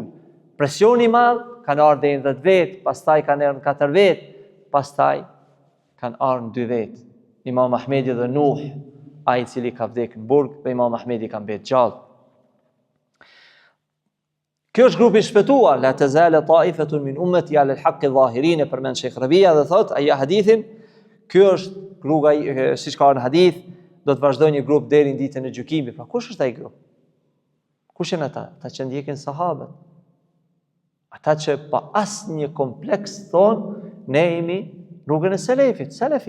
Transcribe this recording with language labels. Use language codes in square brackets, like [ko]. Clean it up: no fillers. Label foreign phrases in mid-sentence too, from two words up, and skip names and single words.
[sq] Presioni i madh, kanë ardhur deri në 10 vet, pastaj kanë ardhur në 4 vet, pastaj kanë ardhur në 2 vet. Imam Ahmedi dhe Nuh, ai i cili ka vdekur në burg, dhe Imam Ahmedi ka mbetë gjallë. Kjo është grupi i shpëtuar, [ar] لا تزال طائفة من أمتي على الحق ظاهرين, [sq] përmend Sheikh Rabia dhe thot, ai hadithin, ky është rruga siç ka në hadith, do të vazhdojë një grup deri në ditën e gjykimit. Pra kush është ai grup? Kush janë ata? Ata që ndjekin sahabët. Ata që pa asnjë kompleks thonë, ne jemi rrugën e selefit, selefi.